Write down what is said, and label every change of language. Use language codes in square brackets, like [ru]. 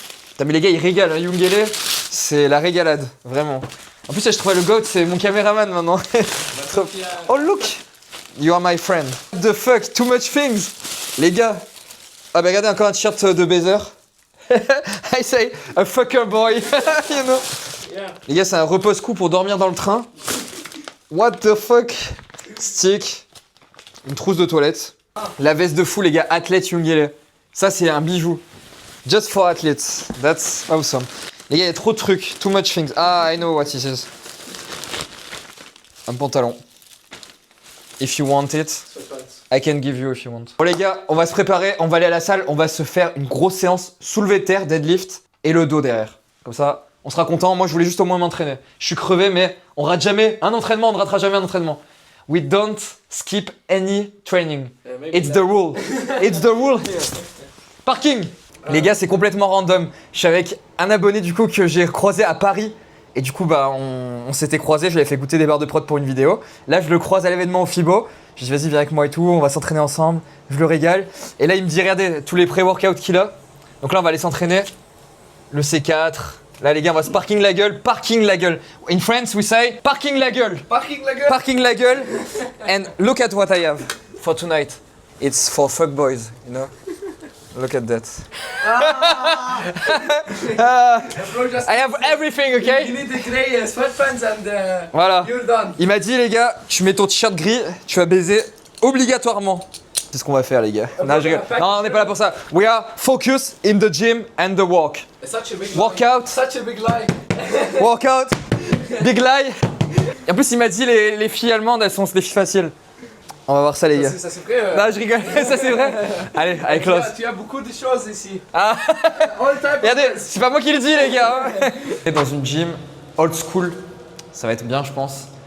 [fr] Putain, mais les gars, ils régalent. Hein. Yungele, c'est la régalade, vraiment. En plus, je trouvais le GOAT, c'est mon caméraman maintenant. [en] Oh look, you are my friend. What the fuck? Too much things. [fr] Les gars. Ah bah regardez, encore un t-shirt de baiser. [en] I say a fucker boy. You know. Yeah. [fr] Les gars, c'est un repose-cou pour dormir dans le train. [en] What the fuck? Stick. [fr] une trousse de toilette. La veste de fou, les gars, athlète Youngele. Ça, c'est un bijou. [en] Just for athletes. That's awesome. [fr] Les gars, il y a trop de trucs. [en] Too much things. Ah, I know what this is. [fr] Un pantalon. [en] If you want it, I can give you if you want. [fr] Bon les gars, on va se préparer, on va aller à la salle, on va se faire une grosse séance soulevé de terre, deadlift et le dos derrière. Comme ça, on sera content. Moi, je voulais juste au moins m'entraîner. Je suis crevé, mais on rate jamais un entraînement, on ne ratera jamais un entraînement. [en] We don't skip any training. It's the rule. It's the rule. Parking. [fr] Les gars, c'est complètement random. Je suis avec un abonné du coup que j'ai croisé à Paris. Et du coup, bah, on s'était croisés, je lui ai fait goûter des barres de prod pour une vidéo. Là, je le croise à l'événement au FIBO. Je dis, vas-y, viens avec moi et tout, on va s'entraîner ensemble. Je le régale. Et là, il me dit, regardez, tous les pré-workouts qu'il a. Donc là, on va aller s'entraîner. Le C4. Là, les gars, on va se parking la gueule. Parking la gueule. [en] In France, we say [fr] parking la gueule. Parking la gueule. Parking la gueule. [en] And look at what I have for tonight. It's for fuck boys, you know? Look at that. I have everything, okay? You need the grey sweatpants and [fr] Voilà. [en] you're done. [fr] Il m'a dit, les gars, tu mets ton t-shirt gris, tu vas baiser obligatoirement. C'est ce qu'on va faire, les gars. Non, je rigole. Non, on n'est pas là pour ça. [en] We are focused in the gym and the walk. Such a big Workout, Such a big lie. workout, big lie. [fr] Et en plus, il m'a dit, les filles allemandes, elles sont des filles faciles. On va voir ça, les gars. Ça c'est vrai. Non, je rigole. Ça, c'est vrai. Allez, allez, close. Tu as beaucoup de choses ici. Ah. [en] All type. [fr] Regardez, c'est pas moi qui le dis, les gars. Et dans une gym old school, ça va être bien, je pense.